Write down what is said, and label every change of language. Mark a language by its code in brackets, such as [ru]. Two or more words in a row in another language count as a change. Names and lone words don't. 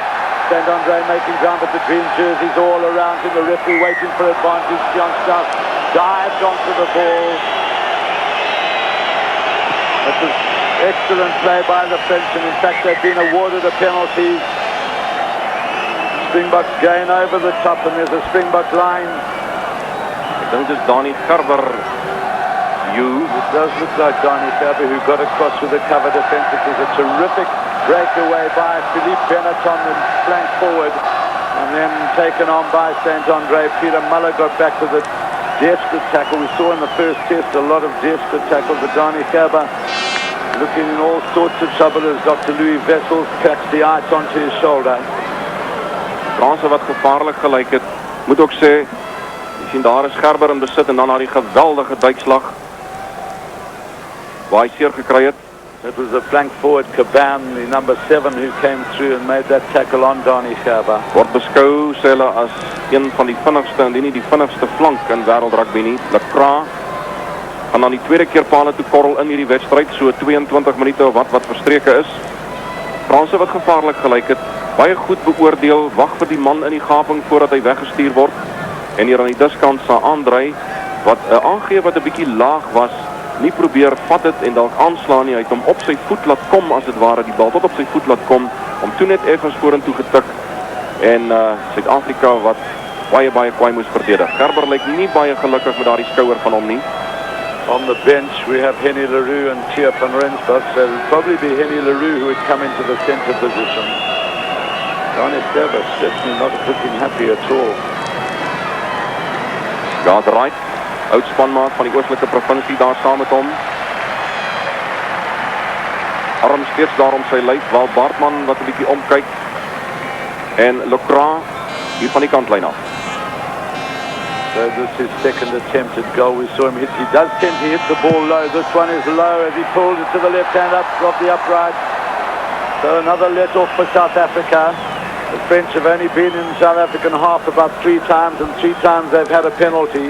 [en] Saint-André making ground with the green jerseys all around him. The referee waiting for advantage. Tiaan Strauss dived onto the ball. It was excellent play by the French, and in fact they've been awarded a penalty. Springboks going over the top, and there's a Springbok line. [af] Ek dink dis Donnie Gerber. [en] It does look like Donnie Gerber who got across with the cover defence. It was a terrific breakaway by Philippe Benetton and flank forward, and then taken on by Saint-André. Peter Muller got back with a desperate tackle. We saw in the first test a lot of desperate tackles, but Donnie Gerber looking in all sorts of trouble as Dr. Louis Wessels cracks the ice onto his shoulder. [af] Franse wat gevaarlik gelyk het, moet ook sê Jy sien daar is Gerber in besit en dan na die geweldige duikslag waar hy seer gekry het. [en] It was the flank forward Caban, the number 7, who came through and made that tackle on Donnie Gerber. [af] Word beskou sê hulle as een van die vinnigste, indien nie die vinnigste flank in wêreldrugby nie. Lacroix gaan dan die tweede keer paal toe korrel in hierdie wedstryd, so 22 minute of wat verstreke is. Franse wat gevaarlik gelyk het, baie goed beoordeel, wag vir die man in die gaping voordat hy weggestuur word. En hier aan die diskant sal aandry wat aangee wat 'n bietjie laag was, nie probeer vat het en dalk aanslaan nie. Hy het hom op sy voet laat kom, as dit ware die bal tot op sy voet laat kom, om toe net effens vorentoe getik en Suid-Afrika wat baie kwaai moes verdedig. Gerber lyk nie baie gelukkig met daardie skouer van hom nie. [en] On the bench we have Henny Leroux and Thea van Rensburg, so it would probably be Henny Leroux who would come into the centre position. Donnie Gerber certainly not looking happy at all. Gard Wright, [af] oudspanmaat van die oostelike provinsie, daar saam met hom. Arm steeds daar om sy lyf, Wal Baartman wat 'n bietjie omkyk. En Lacroix hier van die kantlyn af. [en] So this is second attempted goal. We saw him hit. He does tend to hit the ball low. This one is low as he pulls it to the left hand up off the upright. So another let off for South Africa. The French have only been in South African half about 3 times, and 3 times they've had a penalty.